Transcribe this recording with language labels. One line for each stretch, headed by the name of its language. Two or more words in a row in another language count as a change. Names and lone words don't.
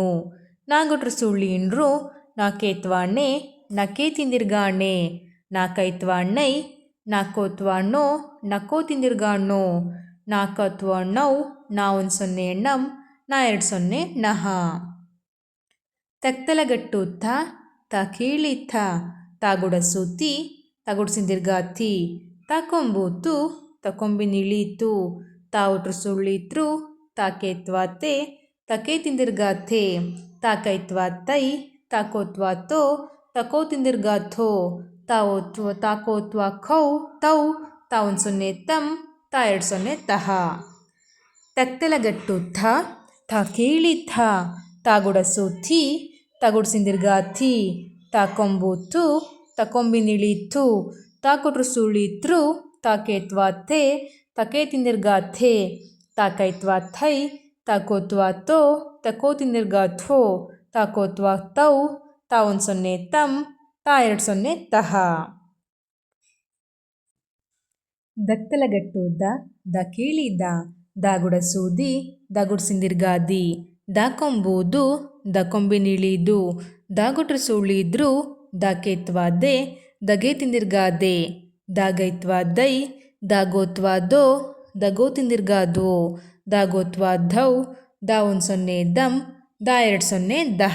Kannada: ನಾಗುಟ್ರು ಸುಳ್ಳಿ ನ್ರು, ನಾಕೇತ್ವ ನೆ, ನಕೇತಿನ ದೀರ್ಘ ನೆ. ನಾಕೈತ್ವ ನೈ, ನಾಕೋತ್ವ ನೋ, ನಕೋತಿನ ದೀರ್ಘ ನೋ. ನಾಕತ್ವ ನೌ, ನಾ 1 0 ನಮ್, ನಾ 2 0 ನಹ. ತಕ್ತಲಗಟ್ಟು ತ ಕೇಳಿ ಥ. ತಾಗುಡಸು ತಿ, ತಗುಡ್ಸಿನ ದೀರ್ಘ ತಿ. ತಾಕೊಂಬು ತು, ತಕೊಂಬಿನಿಳಿ ತು. ತಾವುಟ್ರು ಸುಳ್ಳಿ ತ್ರು, ತಾಕೇತ್ವ ತೆ, ತಕೇತಿನ ದೀರ್ಘ ಥೆ. ತಾಕೈತ್ವ ತೈ, ತಾಕೋತ್ವ ತೋ, ತಕೋತಿನ ದೀರ್ಘ ಥೋ. ತಾಕೋತ್ವ ಖೌ, ತೌ. ತಾ 1 0 ತಮ್, ತಾ 2 0 ತಹ. ತಕ್ತಲಗಟ್ಟು ಥ ಕೇಳಿ ಥ. ತಾಗುಡಸು ಥಿ, ತಗುಡ್ಸಿನ ದೀರ್ಘ ಥಿ. ತಾಕೊಂಬು ಥು, ತಕೊಂಬಿನಿಳಿ ಥು. ತಾಕೊಟ್ರು ಸುಳಿ ತ್ರು, ತಾಕೇತ್ವ ಥೆ, ತಕೇತಿನ ದೀರ್ಘ ಥೆ. ತಾಕೈತ್ವ ಥೈ, ತಾಕೋತ್ವ ತೋ, ತಕೋತಿನ ದೀರ್ಘ ಥೋ. ತಾಕೋತ್ವ ತೌ, ತಾ 1 0 ತಮ್, ತಾ 2 0 ತಹ. ದತ್ತಲಗಟ್ಟು ದ ಕೇಳಿ ದ. ದಾಗುಡಸು ದಿ, ದಗುಡ್ಸಿನ ದೀರ್ಘ ದಿ. ದಾಕೊಂಬು ದು, ದಕೊಂಬಿನಿಳಿ ದು. ದಾಗುಟ್ರು ಸುಳ್ಳಿ ದ್ರು, ದಾಕೇತ್ವ ದೆ, ದಗೇತಿನ ದೀರ್ಘ ದೆ. ದಾಗೈತ್ವ ದೈ, ದಾಗೋತ್ವ ದೋ, ದಗೋತಿನ ದೀರ್ಘ ದೋ. ದಾಗೋತ್ವ ಧೌ, ದಾ 1 0 ದಮ್, ದಾ 2 0 ದಹ.